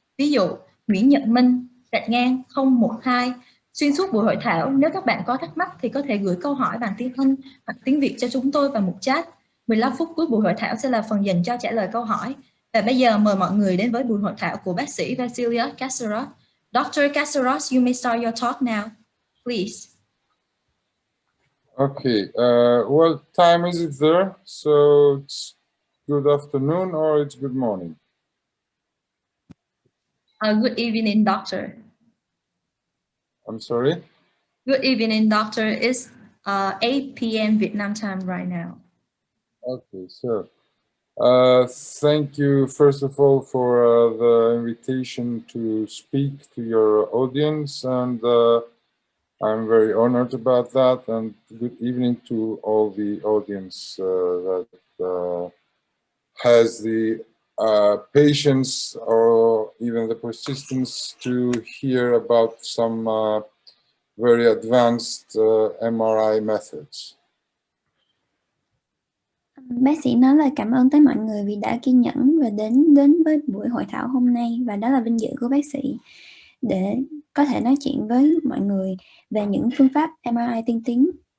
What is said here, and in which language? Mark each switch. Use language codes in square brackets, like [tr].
[vi] Ví dụ Nguyễn Nhật Minh gạch ngang 012. Xuyên suốt buổi hội thảo, nếu các bạn có thắc mắc thì có thể gửi câu hỏi bằng tiếng Anh hoặc tiếng Việt cho chúng tôi vào mục chat. 15 phút cuối buổi hội thảo sẽ là phần dành cho trả lời câu hỏi. Và bây giờ mời mọi người đến với buổi hội thảo của bác sĩ Vasileios Katsaros. [en] Dr. Katsaros, you may start your talk now, please. Okay, what time is it there? So it's good afternoon or it's good morning? Good evening, doctor. I'm sorry? Good evening, doctor. It's 8 p.m. Vietnam time right now. Okay, so thank you first of all for the invitation to speak to your audience, and I'm very honored about that, and good evening to all the audience that has the patience or even the persistence to hear about some very advanced MRI methods. [vi] Bác sĩ nói lời cảm ơn tới mọi người vì đã kiên nhẫn và đến với buổi hội thảo hôm nay, và đó là vinh dự của bác sĩ để có thể nói chuyện với mọi người về những phương pháp MRI tiên tiến.